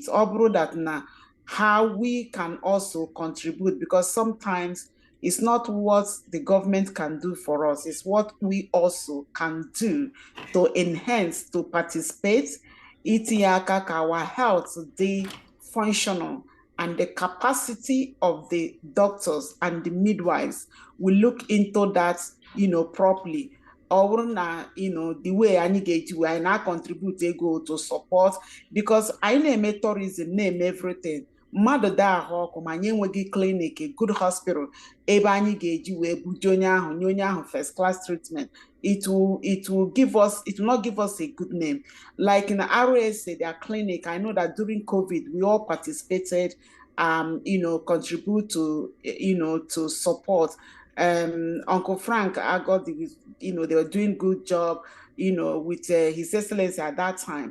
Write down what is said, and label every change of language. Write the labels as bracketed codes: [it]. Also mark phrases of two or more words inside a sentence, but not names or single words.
[en] How we can also contribute, because sometimes it's not what the government can do for us, it's what we also can do to enhance, to participate, our health, the functional, and the capacity of the doctors and the midwives. We look into that, properly. Or the way I get to, I now contribute go to support, because I name tourism, name everything. [ig] mmadụ daa ahụ ọkụ ma anyị enweghị clinic, [en] a good hospital [ig] ebe anyị ga-eji wee buje onye ahụ nye onye ahụ [en] first class treatment, it will not give us a good name. Like in the RSA, their clinic, I know that during COVID we all participated, contribute to to support. Uncle Frank, I got the, they were doing good job, with His Excellency at that time.